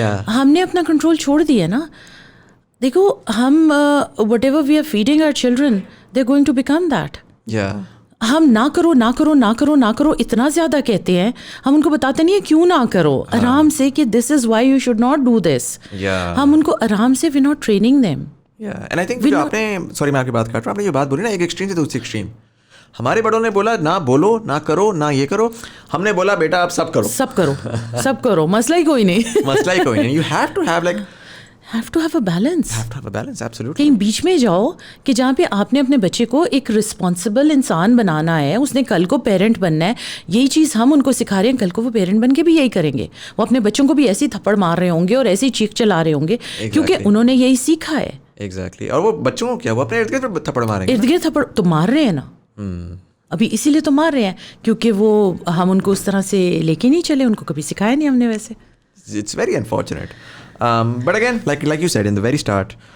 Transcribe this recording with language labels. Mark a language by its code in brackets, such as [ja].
[ur] ہم نے اپنا کنٹرول چھوڑ دیا نا. دیکھو ہم [en] Whatever we are feeding our children, they are going to become that. [ur] ہم نہ کرو نہ کرو نہ کرو نہ کرو اتنا زیادہ کہتے ہیں, ہم ان کو بتاتے نہیں ہیں کیوں نہ کرو, آرام سے کہ [en] This is why you should not do this. [ur] ہم ان کو آرام سے, [en] We not training them. And I think [ur] آپ نے, سوری میں آپ کی بات کر رہا ہوں, آپ نے جو بات بولی نا ایک ایکسٹریم سے دوسری ایکسٹریم. ہمارے بڑوں نے بولا نہ بولو, نہ کرو, نہ یہ کرو. ہم نے بولا بیٹا آپ سب کرو, سب کرو, سب کرو, مسئلہ ہی کوئی نہیں, مسئلہ ہی کوئی نہیں. [en] You have to have like have to have a balance. Absolutely. [ur] کہیں بیچ میں جاؤ کہ جہاں پہ آپ نے اپنے بچے کو ایک رسپانسبل انسان بنانا ہے, اس نے کل کو پیرنٹ بننا ہے. یہی چیز ہم ان کو سکھا رہے ہیں, کل کو وہ پیرنٹ بن کے بھی یہی کریں گے. وہ اپنے بچوں کو بھی ایسے ہی تھپڑ مار رہے ہوں گے اور ایسے ہی چیخ چلا رہے ہوں گے, کیونکہ انہوں نے یہی سیکھا ہے. [en] Exactly. [ur] اور وہ بچوں کو کیا, وہ اپنے ارد گرد تھپڑ ماریں گے, ارد گرد تھپڑ تو مار رہے ہیں نا, ابھی اسی لیے تو مار رہے ہیں کیونکہ وہ ہم ان کو اس طرح سے لے کے نہیں چلے, ان کو کبھی سکھایا نہیں ہم نے ویسے. [en] It's very unfortunate. But again, like you said in the very start,